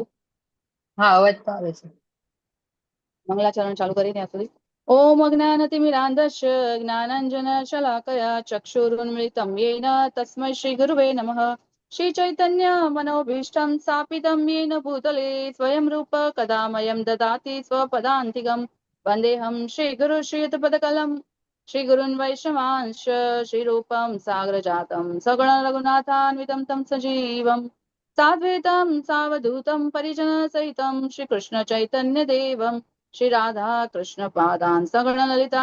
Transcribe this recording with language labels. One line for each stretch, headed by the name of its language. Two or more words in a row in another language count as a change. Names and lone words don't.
Gujarati: હા, અવાજ તો આવે છે. મંગલાચરણ ચાલુ કરી ત્યાં સુધી.
Sanskrit: ઓમ અજ્ઞાનતિમિરાન્ધસ્ય જ્ઞાનાંજન શલાકયા ચક્ષુરુન્મિલિतं येन તસ્मै શ્રી ગુરુવે નમઃ. શ્રી ચૈતન્ય મનોભીષ્ટં સ્થાપિतं येन ભૂતલે સ્વયં રૂપ કદામયં દદાતિ સ્વપદાન્તિકम् वन्देऽहं श्रीगुरु श्रीयुतपदकलं श्रीगुरुन् वैष्णवांश श्रीरूपं सागरजातं सगुणरघुनाथान्वितं तं सजीवं साद्वैतं सावधूतं परिजनसहितं श्रीकृष्णचैतन्यदेवं श्रीराधा कृष्णपादान् सगुणललिता